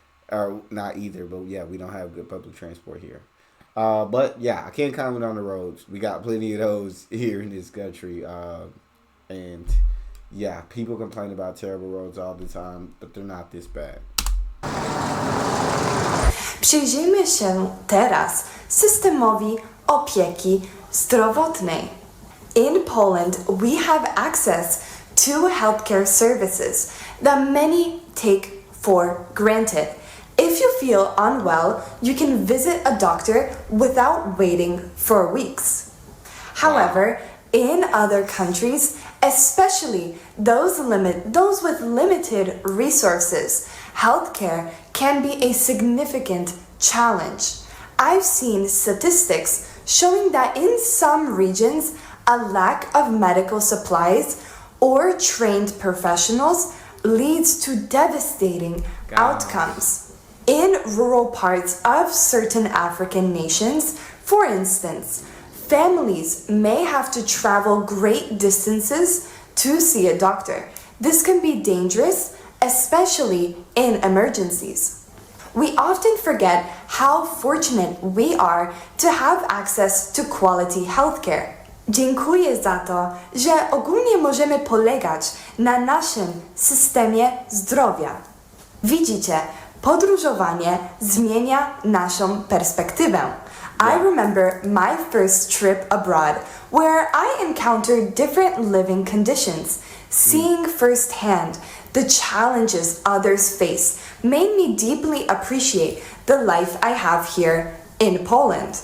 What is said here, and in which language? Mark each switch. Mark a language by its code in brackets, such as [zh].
[en] Or not either, but we don't have good public transport here. But I can't comment on the roads. We got plenty of those here in this country. And people complain about terrible roads all the time, but they're not this bad. [pl] Przyjrzyjmy się teraz systemowi opieki zdrowotnej. [en] In Poland, we have access to healthcare services that many take for granted. If you feel unwell, you can visit a doctor without waiting for weeks. However, in other countries, especially those with limited resources, healthcare can be a significant challenge. I've seen statistics showing that in some regions, a lack of medical supplies or trained professionals leads to devastating outcomes. In rural parts of certain African nations, for instance, families may have to travel great distances to see a doctor. This can be dangerous, especially in emergencies. We often forget how fortunate we are to have access to quality healthcare. [pl] Dziękuję za to, że ogólnie możemy polegać na naszym systemie zdrowia. Widzicie, podróżowanie zmienia naszą perspektywę. [en] I remember my first trip abroad where I encountered different living conditions. Seeing firsthand the challenges others face made me deeply appreciate the life I have here in Poland.